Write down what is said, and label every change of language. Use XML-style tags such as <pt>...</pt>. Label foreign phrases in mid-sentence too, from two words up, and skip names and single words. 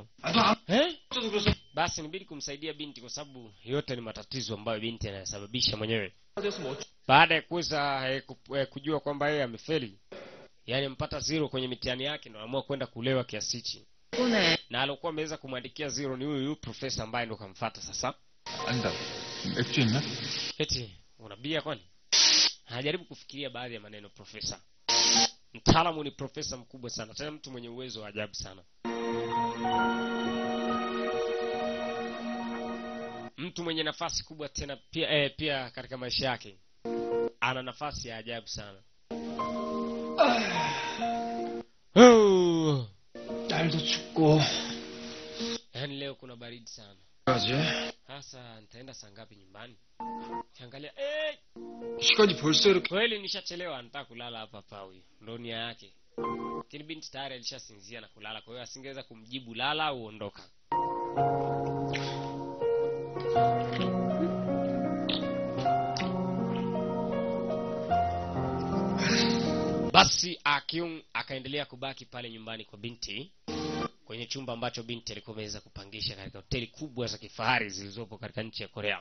<sw>Basi nibidi kumsaidia binti kwa sababu yote ni matatizo ambayo binti anayasababisha mwenyewe. Baada ya kuweza kujua kwamba yeye amefeli, yani mpata zero kwenye mitihani yake, ndio anaamua kwenda kulewa kiasi hichi. Na alikuwa ameweza kumwandikia zero ni huyu profesa ambaye ndo kamfuata sasa.</sw> <ko>아니다. 맥주 있냐?</ko> <sw>Eti unabia kwani? Anajaribu kufikiria baadhi ya maneno profesa. Mtaalamu ni profesa mkubwa sana, tena mtu mwenye uwezo wa ajabu sana. Mtu mwenye nafasi kubwa tena pia katika maisha yake. Ana nafasi ya ajabu sana.</sw> <ko>날도 춥고.</ko> <sw>Yaani leo kuna baridi sana.</sw> <ko>가지.</ko> <sw>Sasa nitaenda saa ngapi nyumbani? Kiangalia</sw> <ko>시간이 벌써 이렇게.</ko> <sw>kweli nishachelewa, nataka kulala hapa hapa huyu. Ndio nia yake. Lakini binti tayari alishasinzia na kulala, kwa hiyo asingeweza kumjibu lala au ondoka. Basi Akyung akaendelea kubaki pale nyumbani kwa binti, kwenye chumba ambacho binti alikuwa ameweza kupangisha katika hoteli kubwa za kifahari zilizopo katika nchi ya Korea.</sw>